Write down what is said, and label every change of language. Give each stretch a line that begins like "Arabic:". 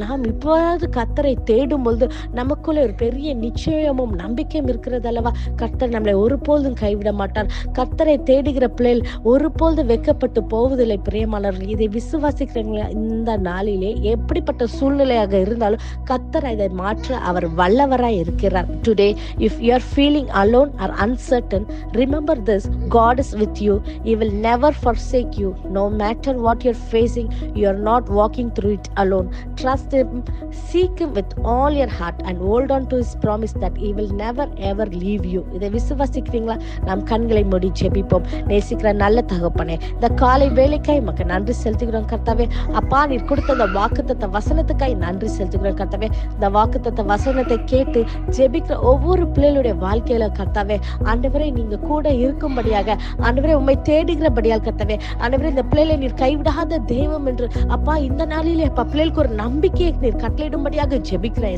Tamil: நாம் இப்போது கர்த்தரை தேடும் பொழுது நமக்குள்ள ஒரு பெரிய நிச்சயமும் நம்பிக்கையும் இருக்கிறது அல்லவா? கர்த்தர் நம்மளை ஒருபோதும் கைவிட மாட்டார். கர்த்தரை தேடுகிற பிள்ளைகள் ஒருபோது வெட்கப்பட்டு போவதில்லை. பிரியமானவர்கள், இதை விசுவாசிக்கிறவங்க இந்த நாளிலே எப்படிப்பட்ட சூழ்நிலையாக இருந்தாலும் கர்த்தர் இதை மாற்ற அவர் வல்லவராய் இருக்கிறார்.
English: Today, if you are feeling alone or uncertain, remember this: God is with you. He will never forsake you. No matter what you're facing, you are not walking through it alone. Trust Him, seek Him with all your heart and hold on to His promise that He will never ever leave you.
Tamil: இதை விசுவாசிக்கிறீங்களா? நாம் கண்களை மூடி ஜெபிப்போம். நேசிக்கிற நல்ல தகப்பனே, இந்த காலை வேலைக்காய் மக்க நன்றி செலுத்துகிறோம் கர்த்தாவே. அப்பா, நீர் கொடுத்த இந்த வாக்குத்தத்த வசனத்துக்காய் நன்றி செலுத்துகிறோம் கர்த்தாவே. இந்த வாக்குத்தத்த வசனத்தை கேட்டு ஜெபிக்கிற ஒவ்வொரு பிள்ளைகளுடைய வாழ்க்கையில கர்த்தாவே, ஆண்டவரே நீங்க கூட இருக்கும்படியாக, ஆண்டவரே உம்மை தேடுகிறபடியால் கர்த்தாவே, ஆண்டவரே இந்த பிள்ளைகளை நீர் கைவிடாத தெய்வம் என்று அப்பா இந்த நாளிலே அப்பா பிள்ளைகளுக்கு ஒரு நம்பிக்கையை நீர் கட்டளையிடும்படியாக ஜெபிக்கிறேன்.